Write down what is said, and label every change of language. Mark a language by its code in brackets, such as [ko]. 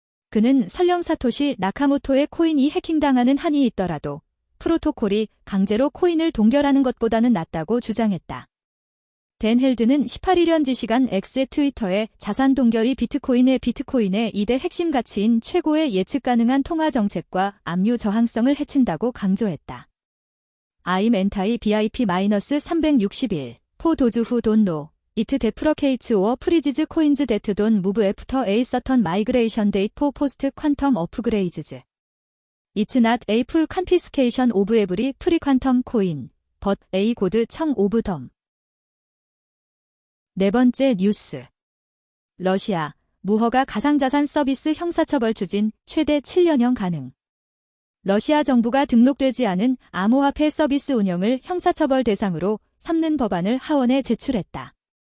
[ko] 그는 설령 사토시 나카모토의 코인이 해킹당하는 한이 있더라도 프로토콜이 강제로 코인을 동결하는 것보다는 낫다고 주장했다. 댄 헬드는 18일 현지 시간 X의 트위터에 자산 동결이 비트코인의 2대 핵심 가치인 최고의 예측 가능한 통화 정책과 압류 저항성을 해친다고 강조했다. [en] I'm anti BIP-361. For those who don't know, it deprecates or freezes coins that don't move after a certain migration date for post-quantum upgrades. It's not a full confiscation of every pre-quantum coin, but a good chunk of them. [ko] 네 번째 뉴스. 러시아, 무허가 가상자산 서비스 형사처벌 추진 최대 7년형 가능. 러시아 정부가 등록되지 않은 암호화폐 서비스 운영을 형사처벌 대상으로 삼는 법안을 하원에 제출했다.